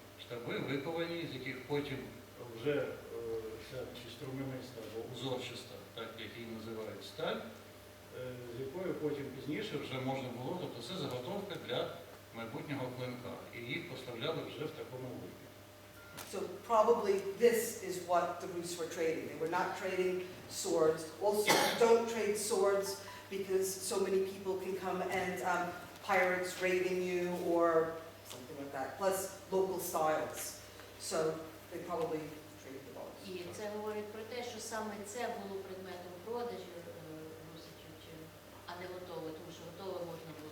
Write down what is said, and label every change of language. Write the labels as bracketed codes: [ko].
[uk] Штаби виковані, з яких потім вже струмениста або узорчиста, так як її називають сталь, з якою потім пізніше вже можна було, тобто це заготовка для майбутнього клинка. І їх поставляли вже в такому вигляді. [en] So probably this is what the Rus were trading. They were not trading swords. Also, don't trade swords because so many people can come and pirates raiding you or something like that. Plus local styles. So they probably traded the bars. [uk] І це говорить про те, що саме це було предметом продажу русичів, а не готове, тому що готове можна